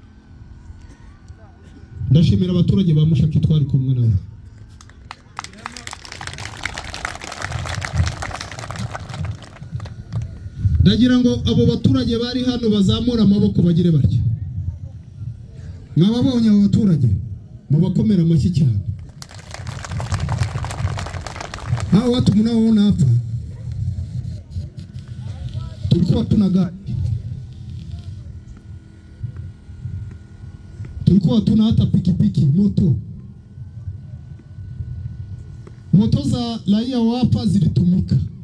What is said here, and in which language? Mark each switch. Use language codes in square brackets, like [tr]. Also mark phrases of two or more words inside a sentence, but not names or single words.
[rw] Ndashimira abaturage ba Mushaki twari kumwe nabo. Ndagira ngo abo baturage bari hano bazamura amaboko bagire batya. Mwababonye abo baturage mubakomera amashyi cyane. [sw] Hao watu mnaoona hapa tulikuwa tuna gari, tulikuwa tuna hata pikipiki, moto za raia hapa zilitumika.